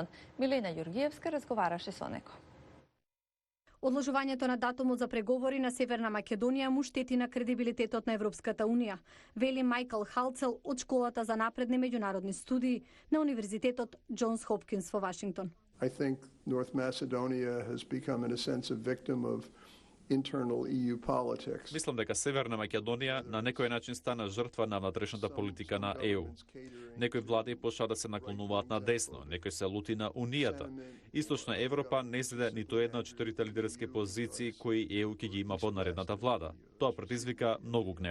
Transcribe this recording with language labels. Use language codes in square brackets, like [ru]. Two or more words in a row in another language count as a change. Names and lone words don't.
[mk] Милена Ѓоргиевска разговараше со него. Одложувањето на датумот за преговори на Северна Македонија му штети на кредибилитетот на Европската Унија, вели Майкл Халцел од Школата за напредни меѓународни студии на Универзитетот Џонс Хопкинс во Вашингтон. [en] I think North Macedonia has become in a sense a victim of internal EU politics. [mk] Мислам дека Северна Македонија на некој начин стана жртва на внатрешната политика на ЕУ. Некои влади почна да се наклонуваат на десно, некој се лути на Унијата. Источна Европа не зеде ниту една од четирите лидерски позиции кои ЕУ ќе ги има во наредната влада. Тоа предизвика многу гнев.